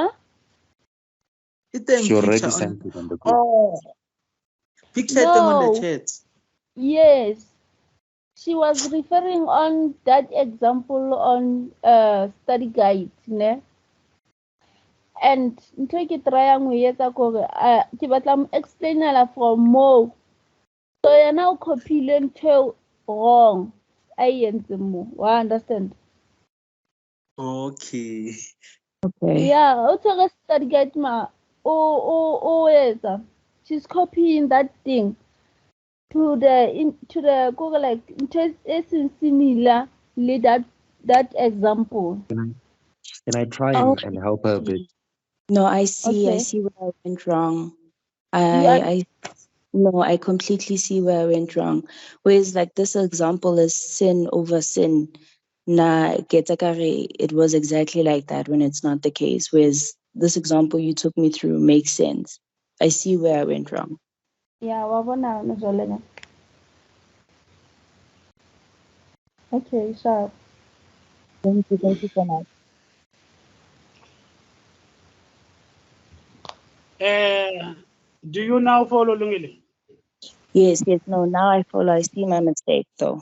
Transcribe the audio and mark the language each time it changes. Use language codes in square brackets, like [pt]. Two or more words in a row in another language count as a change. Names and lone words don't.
[en] She already sent it on the group. Oh, picture them on the No. chat. Yes. She was referring on that example on study guide, ne? [st] And ntho ke try go etsa gore ke batla mo explainela [en] from more. [st] So yena o copile ntho wrong a entse mo. Wa understand? [en] Okay. Okay. Yeah, [st] o tshwere [en] study guide [st] ma o etsa. [en] She's copying that thing to the go like [st] ntho e seng [en] similar le that example. Can I try and help her a bit? No, I see. Okay. I see where I went wrong. I completely see where I went wrong. Whereas like this example is sin over sin. [st] Na getakare, [en] it was exactly like that when it's not the case. Whereas this example you took me through makes sense. I see where I went wrong. Yeah, [st] wa bona no jole na. [en] Okay, sharp. Thank you so much. Do you now follow Lungile? Yes. No, now I follow. I see my mistake though.